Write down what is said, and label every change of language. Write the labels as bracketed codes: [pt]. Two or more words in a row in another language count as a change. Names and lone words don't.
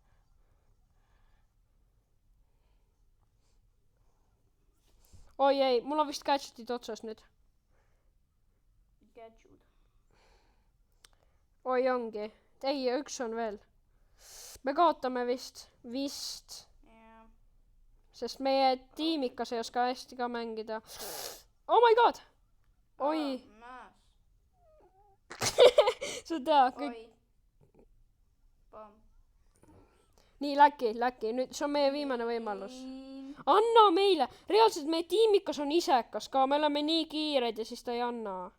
[et] Oi, mul on vist gadgetid otsas nüüd. Gadget. Oi, ongi. Ei, üks on veel. Me kaotame vist. jah. Sest meie tiimikas ei oska hästi ka mängida. [en] Oh my god! [et] Oi. Seda kõik. Nii, läki. Nüüd see on meie viimane võimalus. Anna meile. Reaalselt meie tiimikas on isekas ka. Me oleme nii kiired ja siis ta ei anna.